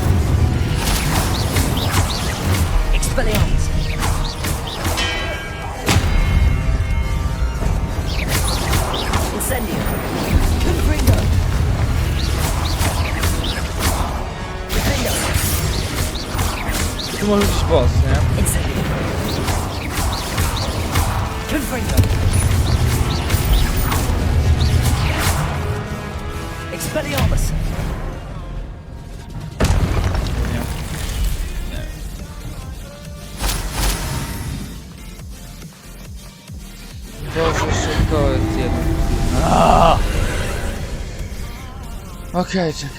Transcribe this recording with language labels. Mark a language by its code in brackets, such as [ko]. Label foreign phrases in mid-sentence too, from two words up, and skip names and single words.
[pl] Expelliarmus! Incendio! Confringo! Tu może być boss, nie? Incendio! Confringo! Expelliarmus! Nie. Boże, szybko jest jeden. Okej, czekaj.